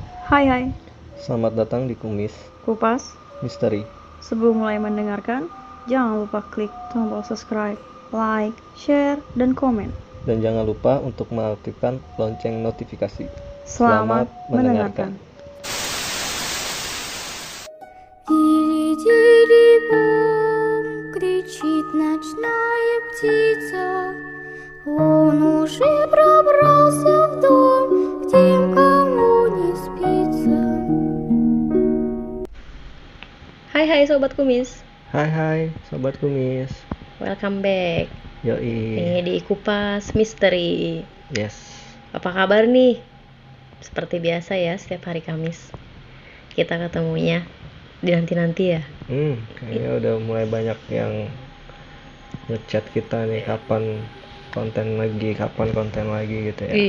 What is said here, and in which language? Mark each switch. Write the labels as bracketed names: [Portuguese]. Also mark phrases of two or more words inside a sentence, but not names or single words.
[Indonesian] Hai hai, Selamat datang di Kumis Kupas. Misteri. Sebelum mulai mendengarkan, jangan lupa klik tombol [English] subscribe, like, share, [Indonesian] dan komen. Dan jangan lupa untuk mengaktifkan lonceng notifikasi. Selamat mendengarkan. [Russian] Тири-тири-бом, кричит ночная птица. Он уже пробрался в дом, к тем, кому не спится. [Indonesian] Hai Sobat Kumis, Hai Sobat Kumis. [English] welcome back. [Indonesian] Yoi. Ini di Kupas Misteri. Yes. Apa kabar nih? Seperti biasa ya, setiap hari Kamis kita ketemunya dinanti-nanti ya. Kayaknya udah mulai banyak yang ngechat kita nih kapan konten lagi gitu ya.